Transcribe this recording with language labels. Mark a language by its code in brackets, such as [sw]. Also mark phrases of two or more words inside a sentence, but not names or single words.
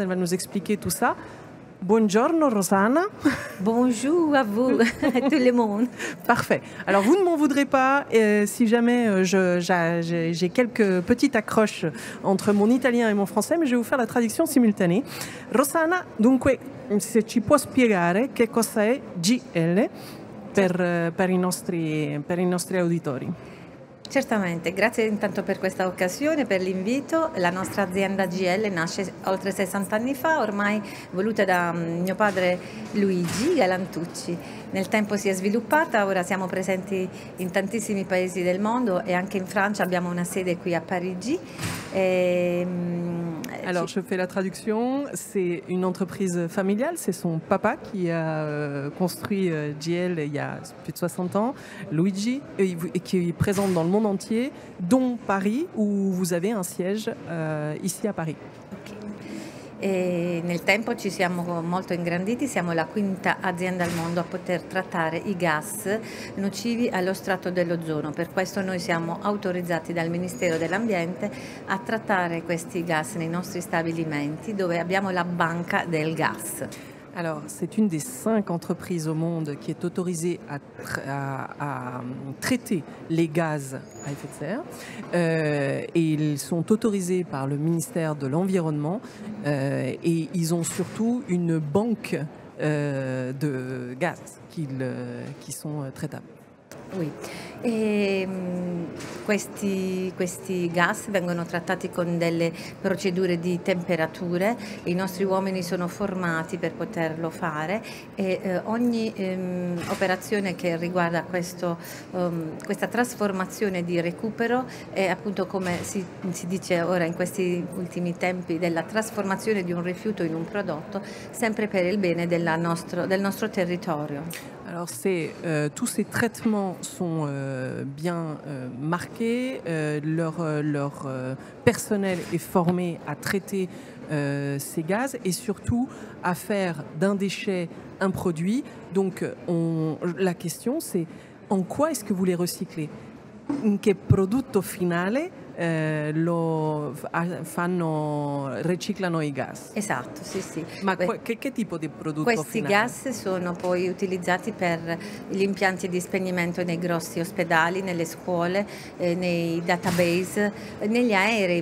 [fr] Elle va nous expliquer tout ça. [it] Buongiorno Rossana. [fr] Bonjour à vous, à tout le monde. Parfait. Alors vous ne m'en voudrez pas si jamais j'ai quelques petites accroches entre mon italien et mon français, mais je vais vous faire la traduction simultanée. [it] Rossana, dunque, se ci può spiegare che cosa è GL per i nostri auditori. Certamente, grazie intanto per questa occasione, per l'invito. La nostra azienda GL nasce oltre 60 anni fa, ormai voluta da mio padre Luigi Galantucci. Nel tempo si è sviluppata, ora siamo presenti in tantissimi paesi del mondo e anche in Francia abbiamo una sede qui a Parigi. [fr] Alors je fais la traduction, c'est une entreprise familiale, c'est son papa qui a construit GL il y a plus de 60 ans, Luigi, et qui est présente dans le monde entier, dont Paris, où vous avez un siège ici à Paris. [it] E nel tempo ci siamo molto ingranditi, siamo la quinta azienda al mondo a poter trattare i gas nocivi allo strato dell'ozono. Per questo noi siamo autorizzati dal Ministero dell'Ambiente a trattare questi gas nei nostri stabilimenti dove abbiamo la banca del gas. [fr] Alors, c'est une des 5 entreprises au monde qui est autorisée à traiter les gaz à effet de serre. Et ils sont autorisés par le ministère de l'Environnement et ils ont surtout une banque de gaz qui sont traitables. Oui. [it] Questi gas vengono trattati con delle procedure di temperature, i nostri uomini sono formati per poterlo fare e ogni operazione che riguarda questa trasformazione di recupero è appunto come si dice ora in questi ultimi tempi della trasformazione di un rifiuto in un prodotto, sempre per il bene del nostro territorio. [fr] Alors tous ces traitements sont bien marqués, leur personnel est formé à traiter ces gaz et surtout à faire d'un déchet un produit. Donc la question c'est en quoi est-ce que vous les recyclez? [it] In che prodotto finale riciclano i gas? Esatto, sì, sì. Ma che tipo di prodotto questi finale? Gas sono poi utilizzati per gli impianti di spegnimento nei grossi ospedali, nelle scuole, nei database, negli aerei.